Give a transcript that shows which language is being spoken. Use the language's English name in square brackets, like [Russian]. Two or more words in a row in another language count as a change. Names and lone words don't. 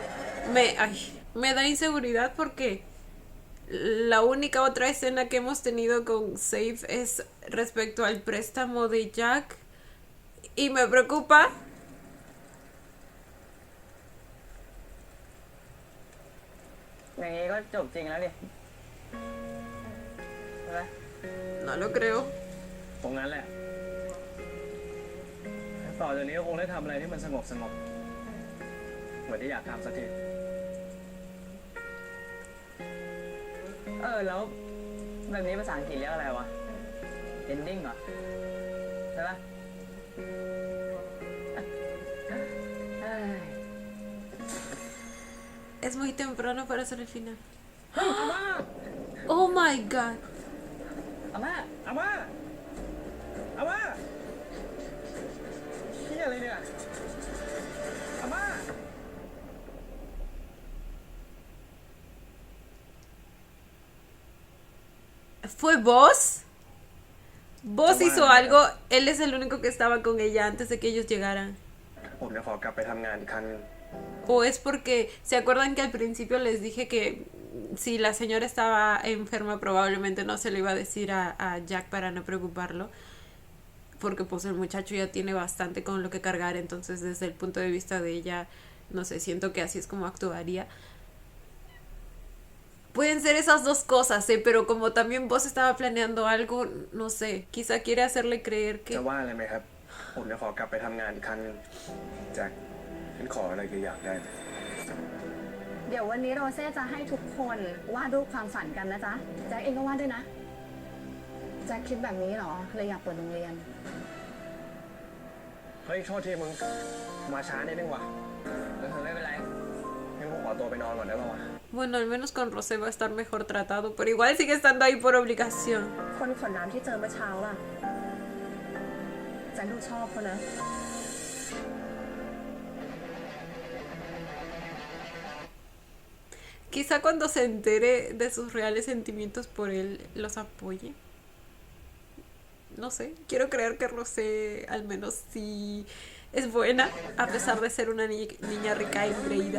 [Spanish] Me da inseguridad porque la única otra escena que hemos tenido con Safe es respecto al préstamo de Jack. Y me preocupa. No lo creo. [Thai] ตรงนั้นแหละ ต่อจากนี้ก็คงได้ทำอะไรที่มันสงบเหมือนที่อยากทำสักที แล้วแบบนี้ภาษาอังกฤษเรียกอะไรวะ ending เหรอ ใช่ปะ [Spanish] Es muy temprano para hacer el final. [English] Oh my god. [Thai] อาม่าเฮียอะไรเนี่ย อาม่า [Spanish] ¿Fue Boss? Boss hizo algo, él es el único que estaba con ella antes de que ellos llegaran. [Thai] ผมจะขอกลับไปทำงานอีกครั้งหนึ่ง [Spanish] O es porque, ¿se acuerdan que al principio les dije que si la señora estaba enferma probablemente no se le iba a decir a Jack para no preocuparlo? Porque pues el muchacho ya tiene bastante con lo que cargar, entonces desde el punto de vista de ella, no sé, siento que así es como actuaría. Pueden ser esas dos cosas, pero como también vos estaba planeando algo, no sé, quizá quiere hacerle creer que... [Thai] จะว่าอะไรไหมครับ ผมจะขอกลับไปทำงานอีกครั้งหนึงแจ็คฉันขออะไรแกอยากได้ไหม เดี๋ยววันนี้โรเซ่จะให้ทุกคนวาดรูปความฝันกันนะจ๊ะ แจ็คเองก็วาดด้วยนะ แจ็คคิดแบบนี้เหรอ เลยอยากเปิดโรงเรียน เฮ้ยโทษทีมึง มาช้านิดนึงว่ะไม่เป็นไรงั้นกูขอตัวไปนอนก่อนได้ป่าววะ [Spanish] Bueno, al menos con Rosé va a estar mejor tratado, pero igual sigue estando ahí por obligación. [Thai] คนขนน้ำที่เจอเมื่อเช้าล่ะแจ็คดูชอบเขานะ [Spanish] Quizá cuando se entere de sus reales sentimientos por él, los apoye. No sé, quiero creer que Rosé al menos sí es buena, a pesar de ser una niña rica y engreída.